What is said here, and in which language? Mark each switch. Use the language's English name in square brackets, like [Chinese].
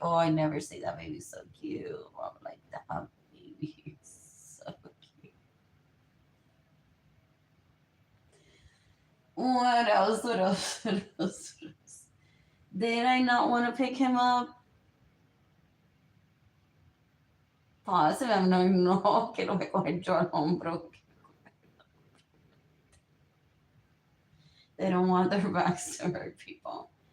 [English] Oh, I never say that baby's so cute. I'm like that baby is so cute. What else? What else? What else? What else? Did I not want to pick him up? Positive, [Spanish] no, no, que lo voy a coger yo al hombro. [English] They don't want their backs to hurt people.